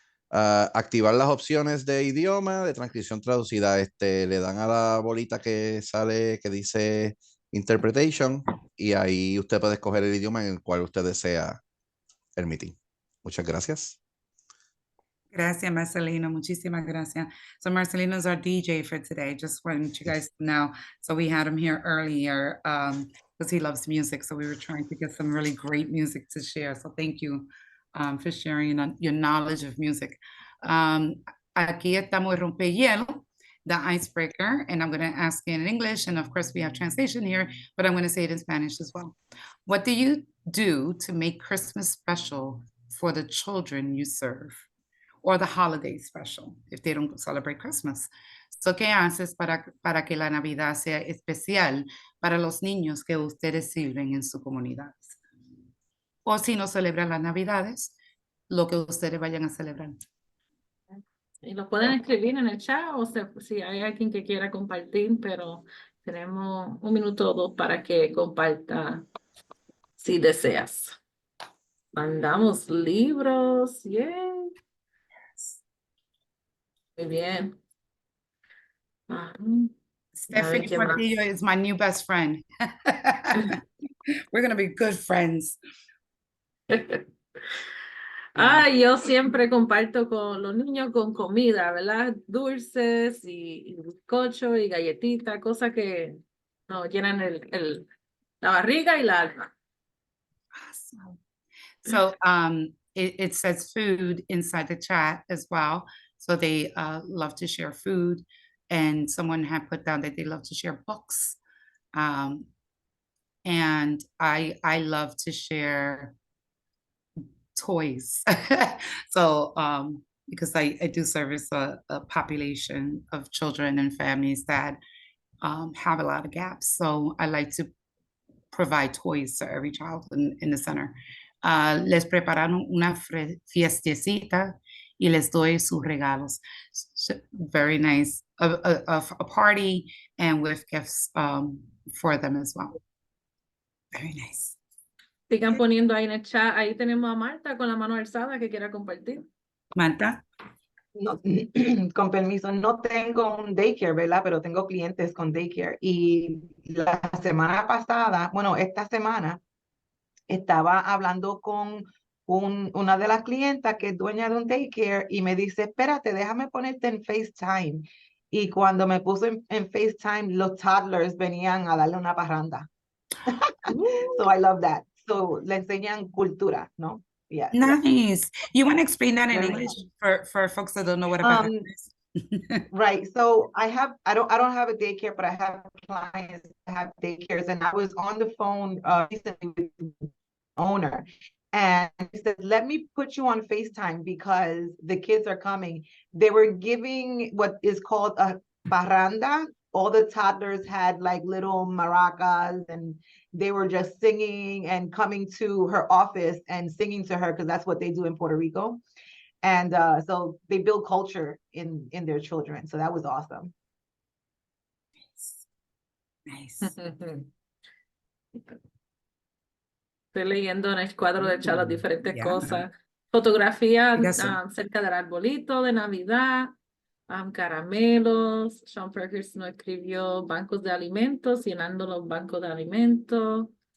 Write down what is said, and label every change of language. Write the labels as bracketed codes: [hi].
[es] Activar las opciones de idioma, de transcripción traducida. Le dan a la bolita que sale, que dice Interpretation, y ahí usted puede escoger el idioma en el cual usted desea el meeting. Muchas gracias. Gracias, Marcelino. Muchísimas gracias. [en] So Marcelino is our DJ for today, just wanted you guys to know. So we had him here earlier because he loves music. So we were trying to get some really great music to share. So thank you for sharing your knowledge of music. [es] Aquí estamos en Rompehielo, [en] the icebreaker, and I'm going to ask you in English. And of course, we have translation here, but I'm going to say it in Spanish as well. What do you do to make Christmas special for the children you serve? Or the holiday special, if they don't celebrate Christmas. [es] So, ¿qué haces para que la Navidad sea especial para los niños que ustedes sirven en su comunidad? O si no celebran las Navidades, lo que ustedes vayan a celebrar. Y lo pueden escribir en el chat o si hay alguien que quiera compartir, pero tenemos 1 minuto o 2 para que comparta si deseas. Mandamos libros, yay. Muy bien. [en] Stephanie Portillo is my new best friend. We're going to be good friends. [es] Yo siempre comparto con los niños con comida, ¿verdad? Dulces y bizcocho y galletitas, cosas que nos llenan la barriga y la alma. [en] Awesome. So it says food inside the chat as well. So they love to share food. And someone had put down that they love to share books. And I love to share toys. So because I do service a population of children and families that have a lot of gaps. So I like to provide toys to every child in the center. [es] Les prepararon una fiestecita y les doy sus regalos. [en] So, very nice. A party and with gifts for them as well. Very nice. [es] Sigan poniendo ahí en el chat. Ahí tenemos a Marta con la mano alzada que quiera compartir. Marta. No, con permiso, no tengo un daycare, ¿verdad? Pero tengo clientes con daycare. Y la semana pasada, bueno, esta semana, estaba hablando con una de las clientas que es dueña de un daycare y me dice, espérate, déjame ponerte en FaceTime. Y cuando me puso en FaceTime, los toddlers venían a darle una parranda. [en] So I love that. [es] So le enseñan cultura, ¿no? [en] Yeah. Nice. You want to explain that in Very English for folks that don't know what a parranda is? Right. So I don't have a daycare, but I have clients that have daycares, and I was on the phone recently with the owner, and he said, let me put you on FaceTime because the kids are coming. They were giving what is called a parranda. All the toddlers had like little maracas and they were just singing and coming to her office and singing to her because that's what they do in Puerto Rico. And so they build culture in their children. So that was awesome. Nice. [es] Estoy leyendo en el cuadro de chat las diferentes cosas. Fotografía cerca del arbolito de Navidad, caramelos. Sean Perkins nos escribió bancos de alimentos, llenando los bancos de alimentos.